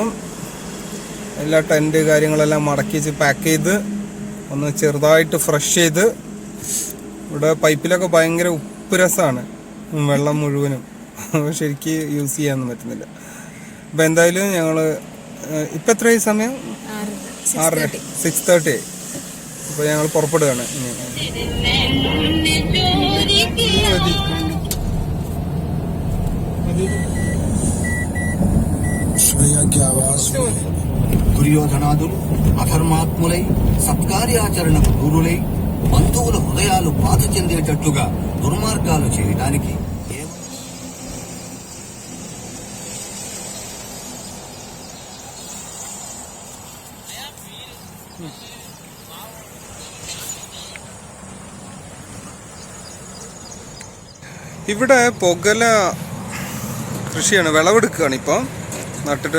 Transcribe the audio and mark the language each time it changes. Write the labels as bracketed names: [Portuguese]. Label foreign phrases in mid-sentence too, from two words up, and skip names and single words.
[Malayalam] എല്ലാ ടെൻറ്റ് കാര്യങ്ങളെല്ലാം മടക്കി വെച്ച് പാക്ക് ചെയ്ത് ഒന്ന് ചെറുതായിട്ട് ഫ്രഷ് ചെയ്ത്. ഇവിടെ പൈപ്പിലൊക്കെ ഭയങ്കര ഉപ്പ് രസമാണ്, വെള്ളം മുഴുവനും ശരിക്ക് യൂസ് ചെയ്യാനൊന്നും പറ്റുന്നില്ല. അപ്പോൾ എന്തായാലും ഞങ്ങൾ ഇപ്പം എത്രയായി സമയം? 6:30. അപ്പോൾ ഞങ്ങൾ പുറപ്പെടുകയാണ്. [Telugu] దుర్యోధనాదులు అధర్మాత్ములై సత్కార్యాచరణకు దూరులై బంధువుల హృదయాలు బాధ చెందేటట్లుగా దుర్మార్గాలు చేయడానికి [Malayalam] ഇവിടെ പുകല കൃഷിയാണ്, വിളവെടുക്കുകയാണ് ഇപ്പം നട്ടിട്ട്.